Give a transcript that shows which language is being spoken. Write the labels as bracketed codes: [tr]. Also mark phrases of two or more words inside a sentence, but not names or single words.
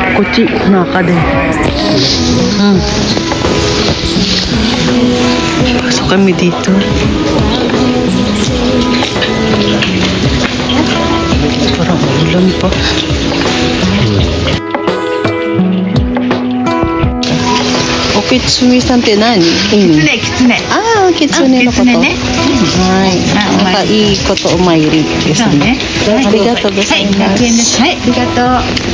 [tl] Ci, naka din. Pasok kami dito. Parang ulan pa. [ja] Kitsuneさんって何？ Kitsune. ああ、キツネのこと。はい。なんかいいことお参りですね。ありがとうございます。はい、ありがとう。